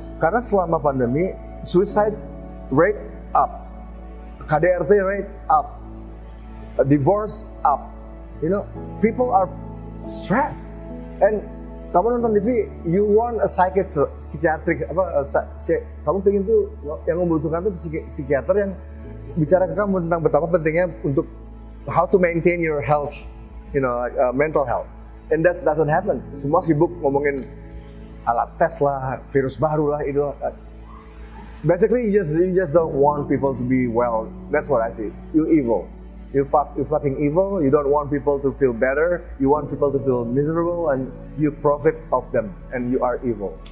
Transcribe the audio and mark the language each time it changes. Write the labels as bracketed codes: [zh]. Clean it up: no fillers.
[id] Karena selama pandemi [en] suicide rate up, KDRT rate up, divorce up. People are stressed. And [id] kamu nonton TV, [en] you want a psychiatric [id] kamu pengen tuh yang membutuhkan tuh psikiater yang bicara ke kamu tentang betapa pentingnya untuk [en] how to maintain your health, like, mental health, and that doesn't happen. [id] Semua sibuk ngomongin alat tes lah, virus baru lah, itu. [en] Basically, you just don't want people to be well. That's what I see. You're evil. You're fucking evil. You don't want people to feel better. You want people to feel miserable, and you profit of them, and you are evil.